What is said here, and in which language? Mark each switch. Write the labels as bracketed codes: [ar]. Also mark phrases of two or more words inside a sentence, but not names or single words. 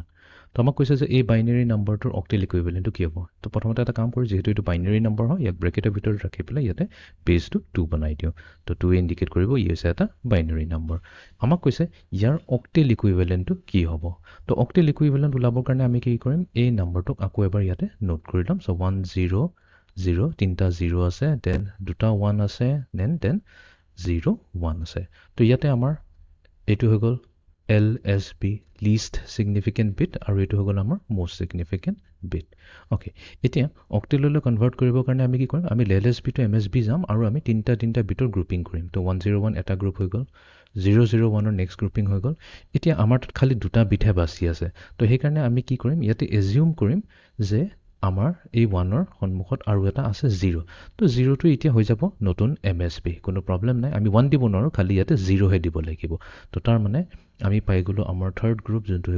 [as] তো আমাক কৈছে যে এই [en] binary number octal equivalent [as] কি হ'ব তো প্ৰথমতে এটা কাম কৰোঁ যেহেতু এইটো [en] binary number [as] হয় ইয়াক ব্ৰেকেটৰ ভিতৰত ৰাখি পেলাই ইয়াতে বেছটো 2 বনাই দিওঁ তো 2 ইণ্ডিকেট কৰিব ই হৈছে এটা [en] binary number [as] আমাক কৈছে ইয়াৰ [en] octal equivalent [as] কি হ'ব তো [en] octal equivalent [as] ওলাবৰ কাৰণে আমি কি কৰিম এই নম্বৰটোক আকৌ এবাৰ ইয়াতে নোট কৰি ল'ম সো 1 0 0 তিনটা 0 আছে দেন দুটা 1 আছে দেন 0 1 আছে তো ইয়াতে আমাৰ এইটো হৈ গ'ল [en] LSB least significant bit [as] আৰু এটো হগল আমাৰ [en] most significant bit okay [as] এতিয়া অক্টেললৈ কনভাৰ্ট কৰিবৰ কাৰণে আমি কি কৰিম আমি [en] LSB to MSB [as] যাম আৰু আমি তিনটা বিটৰ গ্ৰুপিং কৰিম তো 101 এটা গ্ৰুপ হৈ গ'ল 001 ৰ [en] next grouping [as] হৈ গ'ল এতিয়া আমাৰ তাত খালি দুটা বিটহে বাকি আছে তো সেই কাৰণে আমি কি কৰিম ইয়াতে এজিউম কৰিম যে আমাৰ এই 1 ৰ সন্মুখত আৰু এটা আছে 0 তো 0 টো এতিয়া হৈ যাব নতুন MSB কোনো প্ৰবলেম নাই আমি 1 দিব নোৱাৰো খালি ইয়াতে 0 হে দিব লাগিব তো তাৰ মানে আমি পাই গলো আমাৰ [en] third group [as] যোনটো হৈ